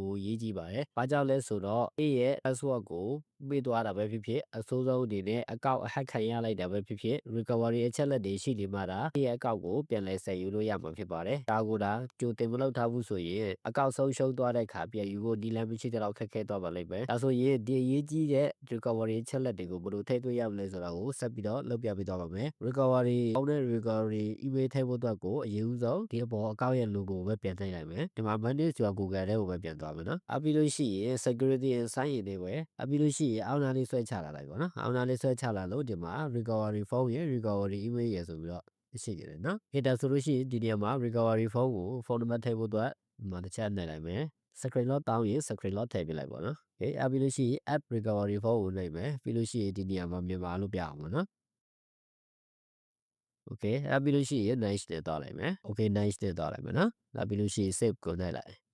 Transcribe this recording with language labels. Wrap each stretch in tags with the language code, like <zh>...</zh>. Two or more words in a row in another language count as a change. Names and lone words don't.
<my>ကိုရေးကြည့်ပါတယ်။ဘာကြောင့်လဲဆိုတော့အေးရဲ့ password ကိုမေ့သွားတာပဲဖြစ်ဖြစ်အဆိုးဆုံးအနေနဲ့အကောင့်အဟက်ခံရလိုက်တာပဲဖြစ်ဖြစ် recovery အချက်လက်တွေရှိနေမှဒါအေးရဲ့အကောင့်ကိုပြန်လည်ဆယ်ယူလို့ရမှာဖြစ်ပါတယ်။ဒါကိုဒါကြိုတင်မလုပ်ထားဘူးဆိုရင်အကောင့် ဆုံးရှုံးသွားတဲ့အခါပြန်ယူဖို့ဒီလမ်းမရှိတဲ့လောက်ခက်ခဲသွားပါလိမ့်မယ်။ဒါဆိုရင်ဒီအရေးကြီးတဲ့ recovery အချက်လက်တွေကိုဘယ်လိုထည့်သွင်းရမလဲဆိုတာကိုဆက်ပြီးတော့လုပ်ပြပေးသွားပါမယ်။ recovery အောင်းတဲ့</my> <en>recovery email</en> <my>ထ ည့်ဖို့အတွက်ကိုအရင်ဦးဆုံးဒီအပေါ်အကောင့်ရဲ့ logo ကိုပဲပြန်ထည့်လိုက်မယ်။ဒီမှာ</my> <en>manage your Google</en> <my>ထဲကိုပဲပြန်သွားမယ်နော်။ပြီးလို့ရှိရင်</my> <en>security and sign in</en> <my>တွေ ပဲပြီးလို့ရှိရင်အောင်းနာလေးဆွဲချလာလိုက်ပါနော်။အောင်းနာလေးဆွဲချလာလို့ဒီမှာ</my> <en>recovery phone</en> <my>ရဲ့</my> <en>recovery email</en> <my>ရဲ့ဆိုပြီးတော့ရှိနေတယ်နော်။ဒါဆိုလို့ရှိရင်ဒီနေရာမှာ</my> <en>recovery phone</en> <my>ကိုဖုန်းနံပါတ်ထည့်ဖို့အတွက်ဒီမှာတစ်ချက်နှိပ်လိုက်မယ်။</my> <en>screen lock</en> <my>တောင်းရင်</my> <en>screen lock</en> <my>ထည့်ပြလိုက်ပါနော်။ပြီးလို့ရှိရင်</my> <en>app recovery phone</en> <my>ကိုနှိပ်မယ်ပြီးလို့ရှိရင်ဒီနေရာမှာမြန်မာလို့ပြအောင်ပါနော်။ okay ပြီးလို့ရှိရင် nice နဲ့သွားလိုက်မယ်။ okay nice နဲ့သွားလိုက်မယ်နော်။ပြီးလို့ရှိရင် save ကိုနှိပ်လိုက်</my>